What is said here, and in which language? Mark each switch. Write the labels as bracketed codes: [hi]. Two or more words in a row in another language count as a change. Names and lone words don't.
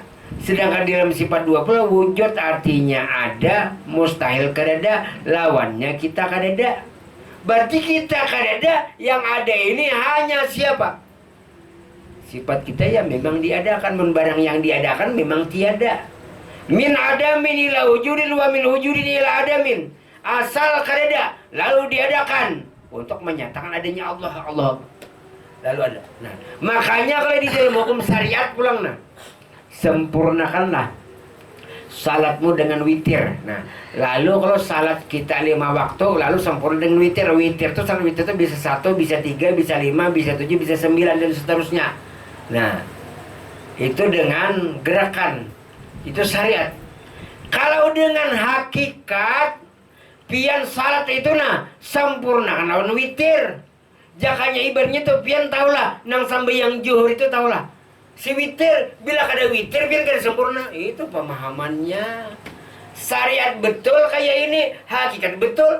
[bjn] Sedangkan dalam sifat 20 wujud artinya ada, mustahil kadada, lawannya kita kadada. Berarti kita kadada, yang ada ini hanya siapa? [id] Sifat kita yang memang diadakan. Men barang yang diadakan memang tiada. [ar] Min adamin ila wujudin wa min wujudin ila adamin. [bjn] Asal kadada, lalu diadakan untuk menyatakan adanya Allah. [id] Lalu ada. Nah, makanya kalau di dalam hukum syariat pulang, nah, sempurnakanlah salatmu dengan witir. Nah, lalu kalau salat kita 5 waktu, lalu sempurna dengan witir. Witir itu salat witir itu bisa 1, bisa 3, bisa 5, bisa 7, bisa 9 dan seterusnya. Nah, itu dengan gerakan. Itu syariat. [bjn] Kalau dengan hakikat pian salat itu nah sempurnakan lawan witir. Jakanya ibaratnya tuh pian taulah nang sampai yang zuhur itu taulah. Si witir, bila kada witir biar kada sempurna. [id] Itu pemahamannya. Syariat betul kayak ini, hakikat betul.